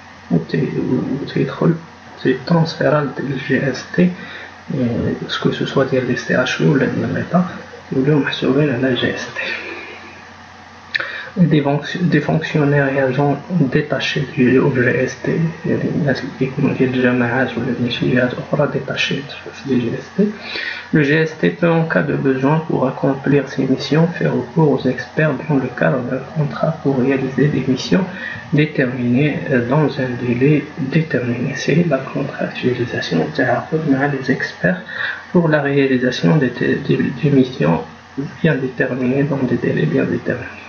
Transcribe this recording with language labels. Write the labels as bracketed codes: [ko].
[ar] وتيدخل [fr] transféré au GST, que ce soit des CHU ou de l'État, ou le [ar] محسوبين على [fr] GST. des fonctionnaires et agents détachés au GST. [ar] الناس اللي كيكونوا ديال الجماعات ولا ديال شي جهات أخرى [fr] détachés du GST. Le GST peut, en cas de besoin pour accomplir ses missions, faire recours aux experts dans le cadre d'un contrat pour réaliser des missions déterminées dans un délai déterminé. C'est la contractualisation des experts pour la réalisation des missions bien déterminées dans des délais bien déterminés.